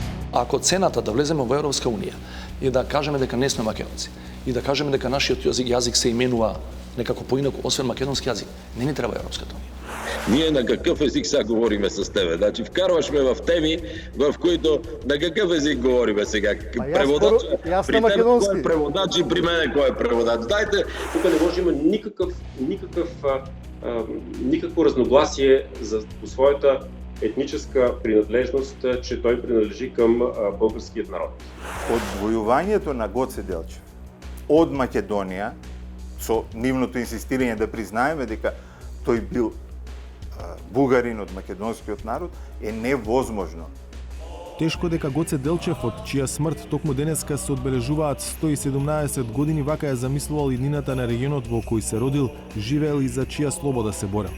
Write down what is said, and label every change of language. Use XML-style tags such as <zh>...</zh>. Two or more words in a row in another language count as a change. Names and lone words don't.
<mk>Ако цената да влеземе во Европска унија е да кажеме дека не сме македонци и да кажеме дека нашиот јазик се именува некако поинаку освен македонски јазик, не ни треба Европската унија.</mk> <bg>Ние на какъв език сега говориме с тебе? Значи вкарваш ме в теми, в които на какъв език говориме сега? Преводач, при теб кой е преводач и при мене кой е преводач? Дайте, тук не може да има никакво разногласие по своята етническа принадлежност, че той принадлежи към българският народ.</bg> <mk>Одвојувањето на Гоце Делчев од Македонија, со нивното инсистирање да признаеме дека тој бил бугарин од македонскиот народ, е невозможно. Тешко дека Гоце Делчев, од чија смрт токму денеска се одбележуваат 117 години, вака ја замислувал иднината на регионот во кој се родил, живеел и за чија слобода се борел.</mk>